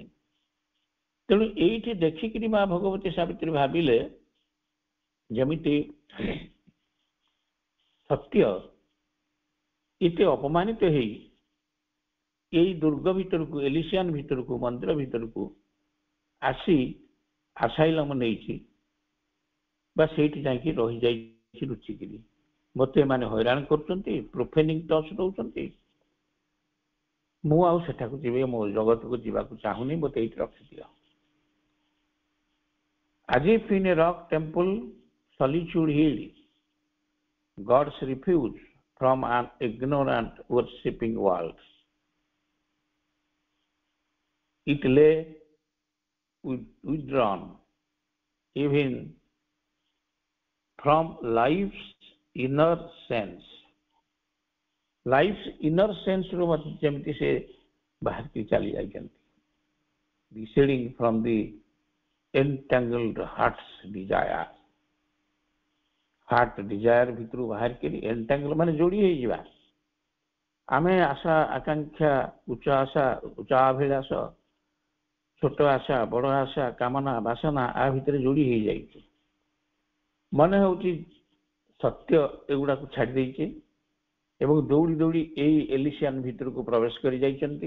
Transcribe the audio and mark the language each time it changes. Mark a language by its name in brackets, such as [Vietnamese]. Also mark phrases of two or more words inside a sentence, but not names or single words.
[Odia] ତେଣୁ ଏଇଠି ଦେଖିକିରି ମା ଭଗବତୀ ସାବିତ୍ରୀ ଭାବିଲେ ଯେମିତି ସତ୍ୟ ଏତେ ଅପମାନିତ ହେଇ ଏଇ ଦୁର୍ଗ ଭିତରକୁ ଏଲିସିଆନ ଭିତରକୁ ମନ୍ଦିର ଭିତରକୁ ଆସି ଆସାଇଲମ ନେଇଛି ବା ସେଇଠି ଯାଇକି ରହିଯାଇଛି ଲୁଚିକିରି। ମତେ ଏମାନେ ହଇରାଣ କରୁଛନ୍ତି [English] profaning touch [Odia] ଦଉଛନ୍ତି ମୁଁ ଆଉ ସେଠାକୁ ଯିବି ମୋ ଜଗତକୁ ଯିବାକୁ ଚାହୁଁନି ମତେ ଏଇଠି ରଖିଦିଅ। [English] As if in a rock temple solitude healed God's refuge from an ignorant worshipping world. It lay withdrawn, even from life's inner sense. Life's inner sense [Odia] ରୁ ଯେମିତି ସେ ବାହାରକି ଚାଲି ଯାଇଛନ୍ତି, [English] receding from the entangled heart's desire. heart desire [Odia] ଭିତରୁ ବାହାରିକରି ଏଣ୍ଟାଙ୍ଗଲ ମାନେ ଯୋଡ଼ି ହେଇଯିବା। ଆମେ ଆଶା ଆକାଂକ୍ଷା ଉଚ୍ଚାଭିଳାଷ ଛୋଟ ଆଶା ବଡ଼ ଆଶା କାମନା ବାସନା ଆ ଭିତରେ ଯୋଡ଼ି ହେଇଯାଇଛି। ମନେ ହେଉଛି ସତ୍ୟ ଏଗୁଡ଼ାକୁ ଛାଡ଼ି ଦେଇଛି ଏବଂ ଦୌଡ଼ି ଦୌଡ଼ି ଏଇ ଏଲିସିଆନ୍ ଭିତରକୁ ପ୍ରବେଶ କରି ଯାଇଛନ୍ତି।